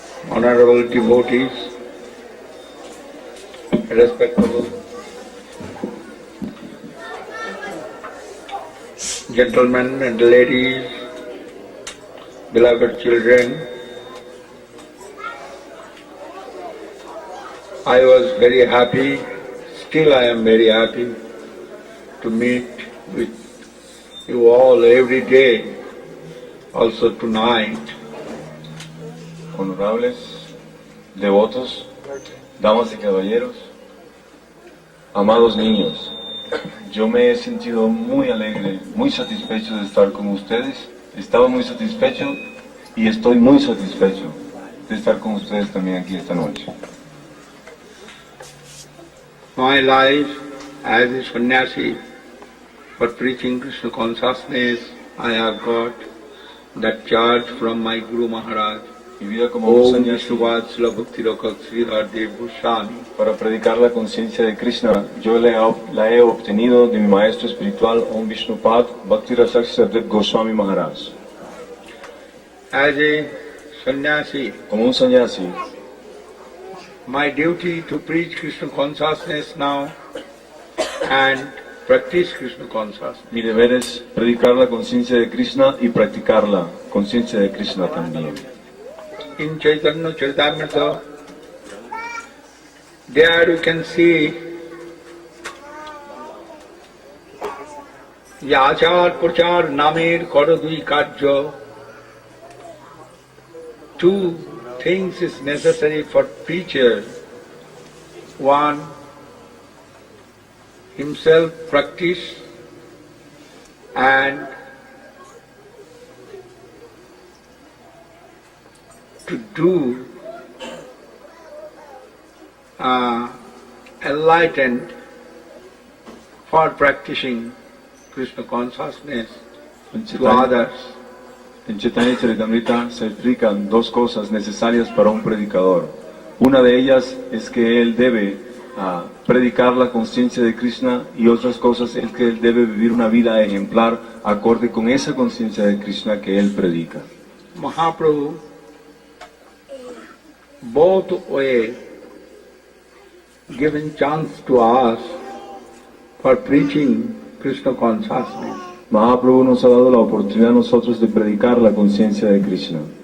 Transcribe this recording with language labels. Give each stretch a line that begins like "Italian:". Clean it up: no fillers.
English: Honorable devotees, respectable gentlemen and ladies, beloved children, I was very happy, still I am very happy to meet with you all every day, also tonight.
Spanish: Honorables, devotos, damas y caballeros, amados niños, yo me he sentido muy alegre, muy satisfecho de estar con ustedes. Estaba muy satisfecho y estoy muy satisfecho de estar con ustedes también aquí esta noche.
English: My life as a sannyasi for preaching Krishna consciousness, I have got that charge from my Guru Maharaj.
Spanish: Mi vida como un sannyasi Srila Bhakti Goswami. para predicar la conciencia de Krishna, yo la he obtenido de mi maestro espiritual Om Vishnupad Bhakti Goswami Maharaj.
English: As a sannyasi,
Spanish: Como un sannyasi,
English: my duty to preach Krishna consciousness now and practice Krishna consciousness.
Spanish: mi deber es predicar la conciencia de Krishna y practicar la conciencia de Krishna también.
English: in Chaitanya Charitamrita, there you can see
Bangla: Yachar Prachar Namir Korodui Karjo.
English: Two things is necessary for preacher. One, himself practice, and to do enlightened for practicing Krishna consciousness to others.
Spanish: En Chaitanya Charitamrita se explican dos cosas necesarias para un predicador. Una de ellas es que él debe predicar la conciencia de Krishna, y otras cosas es que él debe vivir una vida ejemplar acorde con esa conciencia de Krishna que él predica.
English: Mahaprabhu both way given chance to us for preaching Krishna consciousness.
Spanish: Mahaprabhu nos ha dado la oportunidad a nosotros de predicar la conciencia de Krishna.